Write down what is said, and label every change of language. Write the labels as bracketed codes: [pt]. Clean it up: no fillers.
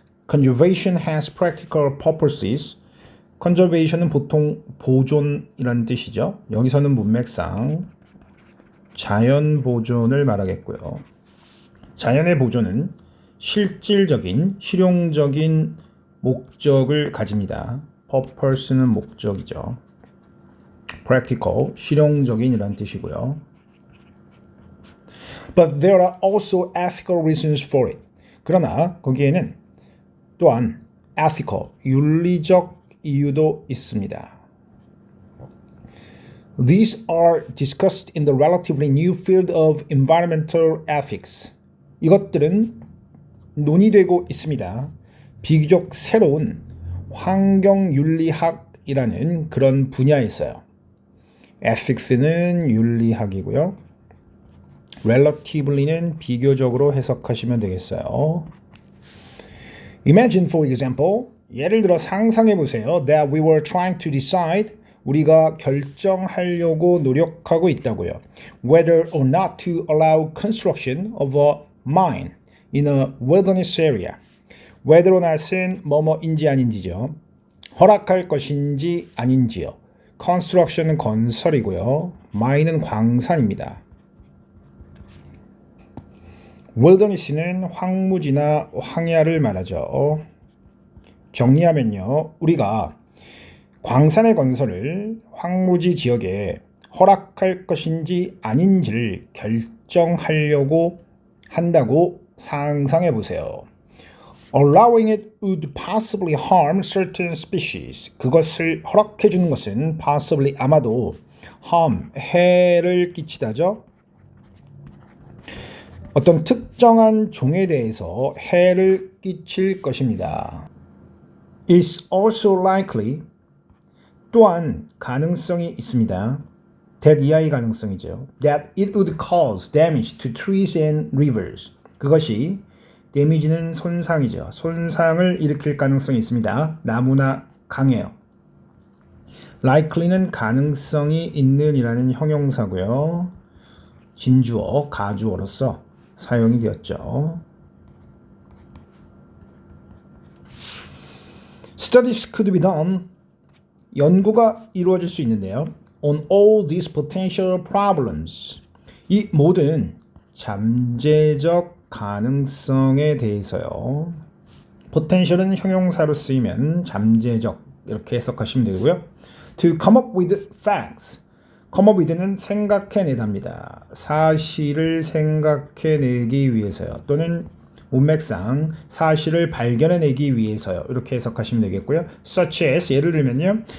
[en] Conservation has practical purposes. [ko] Conservation은 보통 보존이라는 뜻이죠. 여기서는 문맥상 자연 보존을 말하겠고요. 자연의 보존은 실질적인, 실용적인 목적을 가집니다. purpose는 목적이죠. practical, 실용적인이라는 뜻이고요. [en] But there are also ethical reasons for it. [ko] 그러나 거기에는 또한 ethical, 윤리적 이유도 있습니다. [en] These are discussed in the relatively new field of environmental ethics. [ko] 이것들은 논의되고 있습니다. 비교적 새로운 환경윤리학이라는 그런 분야에서요. ethics는 윤리학이고요. relatively는 비교적으로 해석하시면 되겠어요. [en] Imagine, for example, [ko] 예를 들어 상상해 보세요. [en] That we were trying to decide, [ko] 우리가 결정하려고 노력하고 있다고요. [en] Whether or not to allow construction of a mine in a wilderness area. [ko] Whether or not은 뭐뭐인지 아닌지죠. 허락할 것인지 아닌지요. Construction은 건설이고요. mine은 광산입니다. wilderness는 황무지나 황야를 말하죠. 정리하면요. 우리가 광산의 건설을 황무지 지역에 허락할 것인지 아닌지를 결정하려고 한다고 상상해 보세요. [en] Allowing it would possibly harm certain species. [ko] 그것을 허락해 주는 것은 possibly 아마도 harm, 해를 끼치다죠. 어떤 특정한 종에 대해서 해를 끼칠 것입니다. [en] It's also likely, [ko] 또한 가능성이 있습니다. that 이하의 가능성이죠. [en] That it would cause damage to trees and rivers. [ko] 그것이 damage는 손상이죠. 손상을 일으킬 가능성이 있습니다. 나무나 강에요. likely는 가능성이 있는 이라는 형용사고요. 진주어, 가주어로서 사용이 되었죠. [en] Studies could be done. [ko] 연구가 이루어질 수 있는데요. [en] On all these potential problems. [ko] 이 모든 잠재적 가능성에 대해서요. potential은 형용사로 쓰이면 잠재적 이렇게 해석하시면 되고요. [en] To come up with facts. [ko] come up with는 생각해내답니다. 사실을 생각해내기 위해서요. 또는 문맥상 사실을 발견해내기 위해서요. 이렇게 해석하시면 되겠고요. Such as 예를 들면요.